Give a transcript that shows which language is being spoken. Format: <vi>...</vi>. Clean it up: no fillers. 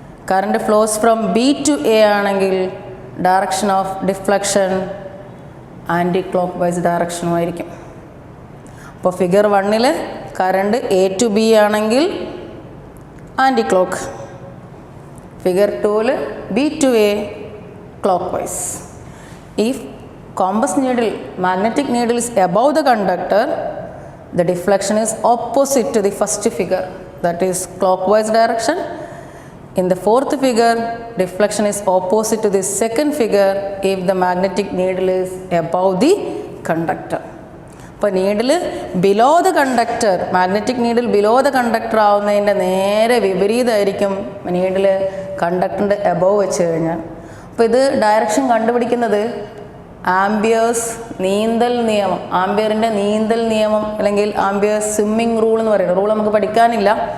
<en>Current flows from B to A ആണെങ്കിൽ direction of deflection anti clockwise ഡയറക്ഷനുമായിരിക്കും. അപ്പോൾ figure 1 current A to B ആണെങ്കിൽ anti clock, figure 2 B to A clockwise. If compass needle, magnetic needle is above the conductor, the deflection is opposite to the first figure, that is clockwise direction. In the fourth figure, deflection is opposite to the second figure if the magnetic needle is above the conductor.</en> <ml>അപ്പോൾ</ml> <en>needle below the conductor,</en> <ml>magnetic needle below the conductor ആവുന്നതിൻ്റെ നേരെ വിപരീതമായിരിക്കും needle കണ്ടക്ടറിൻ്റെ above വെച്ച് കഴിഞ്ഞാൽ. അപ്പോൾ ഇത് direction കണ്ടുപിടിക്കുന്നത് amperes നീന്തൽ നിയമം, ആംബിയറിൻ്റെ നീന്തൽ നിയമം, അല്ലെങ്കിൽ ആംബിയേഴ്സ് സ്വിമ്മിങ് റൂൾ എന്ന് പറയുന്നത്. റൂൾ നമുക്ക് പഠിക്കാനില്ല.</ml>